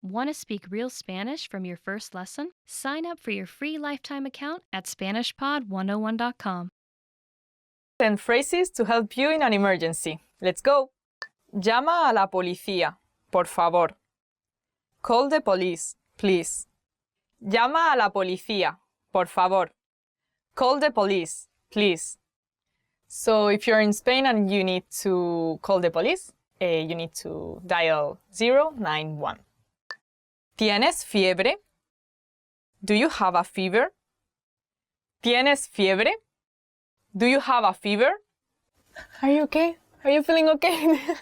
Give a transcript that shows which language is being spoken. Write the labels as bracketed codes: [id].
[en] Want to speak real Spanish from your first lesson? Sign up for your free lifetime account at SpanishPod101.com. 10 phrases to help you in an emergency. Let's go! [es] Llama a la policía, por favor. [en] Call the police, please. [es] Llama a la policía, por favor. [en] Call the police, please. So if you're in Spain and you need to call the police, you need to dial 091. [es] ¿Tienes fiebre? [en] Do you have a fever? [es] ¿Tienes fiebre? [en] Do you have a fever? Are you okay? Are you feeling okay?